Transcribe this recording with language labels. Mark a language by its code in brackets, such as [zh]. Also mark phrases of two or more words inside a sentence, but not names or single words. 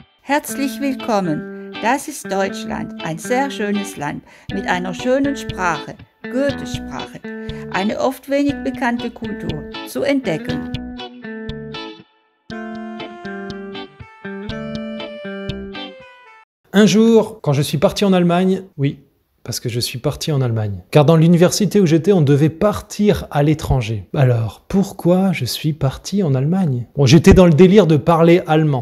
[de] Herzlich willkommen. Das ist Deutschland, ein sehr schönes Land mit einer schönen Sprache, Goethes Sprache, eine oft wenig bekannte Kultur zu entdecken. [fr] Un jour, quand je suis parti en Allemagne, oui, parce que je suis parti en Allemagne. Car dans l'université où j'étais, on devait partir à l'étranger. Alors, pourquoi je suis parti en Allemagne? Bon, j'étais dans le délire de parler allemand.